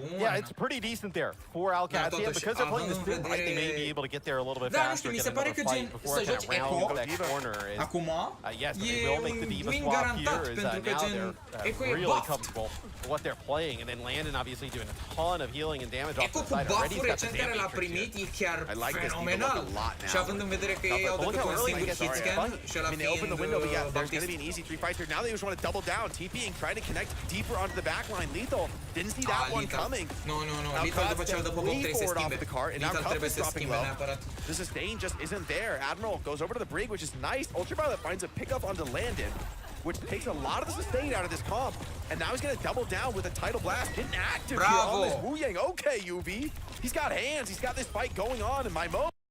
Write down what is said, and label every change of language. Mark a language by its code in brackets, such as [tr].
[en] Yeah, it's pretty decent there for Al-Qad. Yeah, because they're playing the Sim, right, they may be able to get there a little bit faster, get another fight before it kind of rounds that corner. [ro] Acum, [en] Yes, they will make the Diva swap here. Is now they're really comfortable with what they're playing, and then Landon obviously doing a ton of healing and damage off Echo the [ro] cu [en] side already. [ro] buff-uri recent care l-a primit e chiar fenomenal. Și având în vedere că ei au decât un singur hitscan și ăla fiind [en] there's going to be an easy 3 fights here. Now they just want to double down, TPing, trying to connect deeper onto the backline. Lethal didn't see that one coming. [ro] Nu. Lethal după ce îl dă pe box trebuie să schimbe. Lethal trebuie să schimbe neapărat. [en] The sustain just isn't there. Admiral goes over to the brig, which is nice. Ultraviolet finds a pickup onto Landon, which takes a lot of the sustain out of this comp. And now he's going to double down with a Tidal Blast. Getting active here on this Wuyang. Okay, UV. He's got hands. He's got this fight going on in my mode.